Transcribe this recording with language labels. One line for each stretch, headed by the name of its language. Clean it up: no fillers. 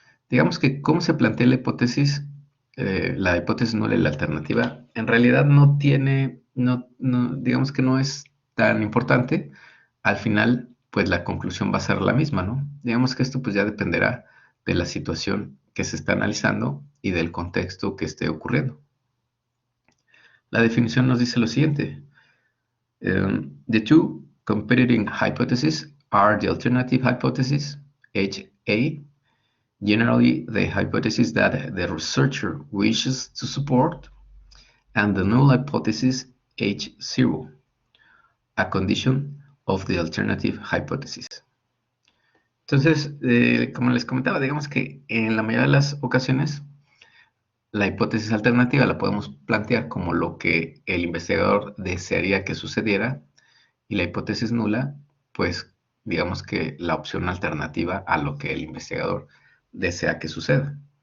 Spanish: Digamos que cómo se plantea la hipótesis nula y la alternativa, en realidad no tiene, digamos que no es tan importante. Al final, pues la conclusión va a ser la misma, ¿no? Digamos que esto pues ya dependerá de la situación que se está analizando y del contexto que esté ocurriendo. La definición nos dice lo siguiente.
English: The two competing hypotheses are the alternative hypothesis, HA, generally the hypothesis that the researcher wishes to support, and the null hypothesis, H0, a condition of the alternative hypothesis.
Spanish: Entonces, como les comentaba, digamos que en la mayoría de las ocasiones, la hipótesis alternativa la podemos plantear como lo que el investigador desearía que sucediera, y la hipótesis nula, pues digamos que la opción alternativa a lo que el investigador desea que suceda.